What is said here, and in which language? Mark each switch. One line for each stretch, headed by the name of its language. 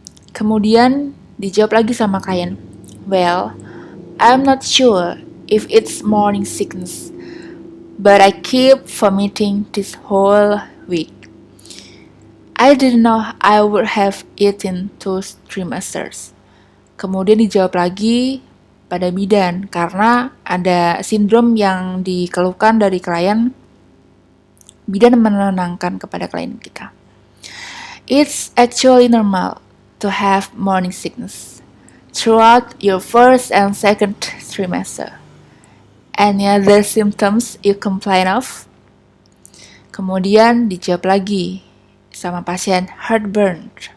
Indonesian: Kemudian dijawab lagi sama klien,
English: well, I'm not sure if it's morning sickness, but I keep vomiting this whole week. I didn't know I would have eaten 2 trimesters.
Indonesian: Kemudian dijawab lagi pada bidan karena ada sindrom yang dikeluhkan dari klien. Bidan menenangkan kepada klien kita.
English: It's actually normal to have morning sickness throughout your first and second trimester. Any other symptoms you complain of?
Indonesian: Kemudian dijawab lagi sama pasien,
English: heartburn.